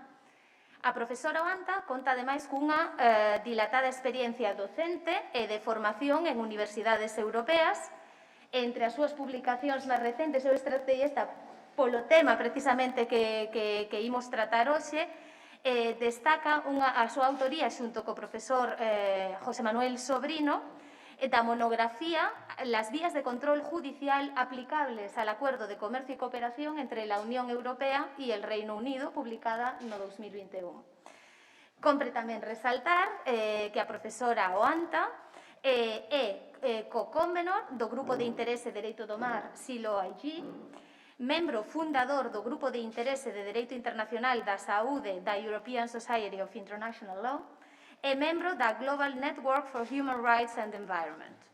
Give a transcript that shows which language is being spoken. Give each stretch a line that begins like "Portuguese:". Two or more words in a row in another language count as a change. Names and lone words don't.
Galician: A profesora Oanta conta, ademais, cunha dilatada experiencia docente e de formación en universidades europeas. Entre as súas publicacións máis recentes, eu extraei esta polo tema, precisamente, que imos tratar hoxe, destaca a súa autoría xunto co profesor José Manuel Sobrino da monografía Las vías de control judicial aplicables al Acuerdo de Comercio y Cooperación entre la Unión Europea y el Reino Unido, publicada no 2021. Compre tamén resaltar que a profesora Oanta é co-convenor do Grupo de Interese Dereito do Mar SILO-IG, membro fundador do Grupo de Interese de Dereito Internacional da Saúde da European Society of International Law e membro da Global Network for Human Rights and Environment.